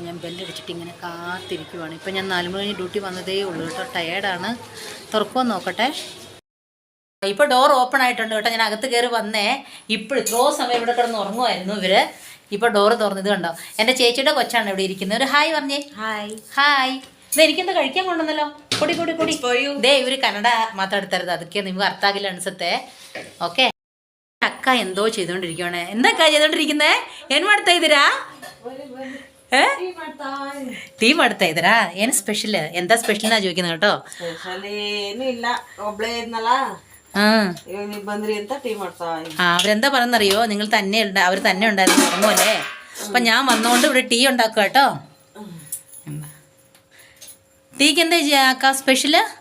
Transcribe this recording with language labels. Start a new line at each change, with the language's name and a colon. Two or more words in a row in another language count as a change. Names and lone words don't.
Malayalam: ഞാൻ ബെല്ലടിച്ചിട്ട് ഇങ്ങനെ കാത്തിരിക്കുവാണ്. ഇപ്പം ഞാൻ 4 മണി ഡ്യൂട്ടി വന്നതേ ഉള്ളൂ കേട്ടോ. ടയേർഡാണ്. തുറക്കുമോ നോക്കട്ടെ. ഇപ്പോൾ ഡോർ ഓപ്പൺ ആയിട്ടുണ്ട് കേട്ടോ. ഞാൻ അകത്ത് കയറി വന്നേ. ഇപ്പോൾ ഇത്രയോ സമയം ഇവിടെ കിടന്ന് ഉറങ്ങുമായിരുന്നു ഇവർ. ഇപ്പോൾ ഡോറ് തുറന്നത് കണ്ടോ. എൻ്റെ ചേച്ചിയുടെ കൊച്ചാണ് ഇവിടെ ഇരിക്കുന്നത്. ഒരു ഹായ് പറഞ്ഞേ. ഹായ് ഹായ്. ഇത് എനിക്കെന്താ കഴിക്കാൻ കൊണ്ടുവന്നല്ലോ.
Kannada: ಕೊಡಿ ಕೊಡಿ ಕೊಡಿ ದೇ ಇವ್ರು ಕನ್ನಡ ಮಾತಾಡ್ತಾರದು, ಅದಕ್ಕೆ ನಿಮ್ಗೆ ಅರ್ಥ ಆಗಿಲ್ಲ ಅನ್ಸುತ್ತೆ.
Malayalam: ഓക്കേ, അക്ക എന്തോ ചെയ്തോണ്ടിരിക്കുകയാണ്. എന്താ അಕ್ಕ ചെയ്തോണ്ടിരിക്കുന്നേ?
Kannada: ಏನ್ ಮಾಡ್ತಾ ಇದ್ದೀರಾ? ಟೀ ಮಾಡ್ತಾ ಇದ್ದೀರಾ? ಏನು ಸ್ಪೆಷಲ್?
Malayalam: എന്ത സ്പെഷൽ നാ ചോദിക്കുന്നത് കേട്ടോ. അവരെന്താ പറയുന്നറിയോ, നിങ്ങൾ തന്നെ അവർ തന്നെ ഉണ്ടായിരുന്നു ഉറങ്ങുമല്ലേ. അപ്പൊ ഞാൻ വന്നോണ്ട് ഇവിടെ ടീ ഉണ്ടാക്കുക കേട്ടോ. ടീക്ക് എന്താ ചെയ്യാ സ്പെഷ്യല്?